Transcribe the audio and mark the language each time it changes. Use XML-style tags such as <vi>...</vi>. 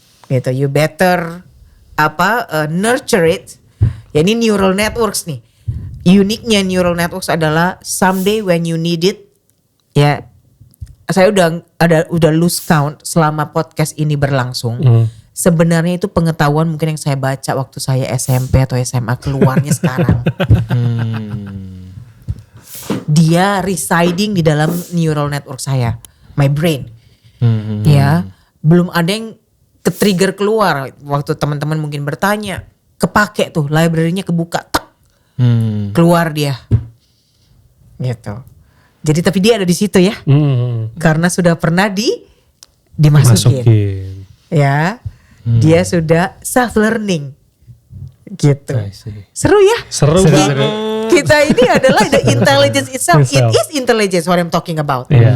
<id>Gitu,</id> <en>you better nurture it.</en> <id>Ya ini neural networks nih. Uniknya neural networks adalah</id> <en>someday when you need it,</en> <id>ya saya udah</id> <en>lose count</en> <id>selama podcast ini berlangsung. Sebenarnya itu pengetahuan mungkin yang saya baca waktu saya SMP atau SMA keluarnya sekarang. Dia</id> <en>residing</en> <id>di dalam neural network saya,</id> <en>my brain.</en> <id>Ya, belum ada yang ke-trigger keluar waktu teman-teman mungkin bertanya, kepake tuh library-nya kebuka. Keluar dia gitu. Jadi tapi dia ada di situ ya, karena sudah pernah dimasukin. Ya, dia sudah</id> <en>self learning</en> <id>gitu. Seru ya? Seru. Kita ini adalah</id> <en>the intelligence itself. It is intelligence what I'm talking about.</en>